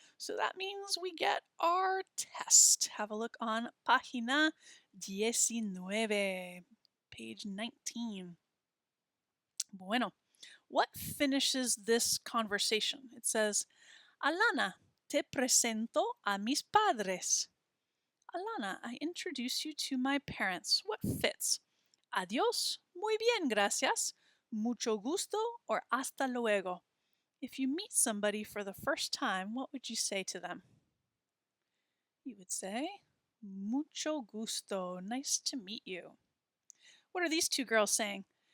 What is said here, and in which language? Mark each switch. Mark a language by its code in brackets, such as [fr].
[en] So that means we get our test. Have a look on página 19, page 19. Bueno, what finishes this conversation? It says, [es] Alana, te presento a mis padres. [en] Alana, I introduce you to my parents. What fits? [es] Adiós, muy bien, gracias. Mucho gusto or hasta luego. [en] If you meet somebody for the first time, what would you say to them? You would say, [es] mucho gusto, [en] nice to meet you. What are these two girls saying?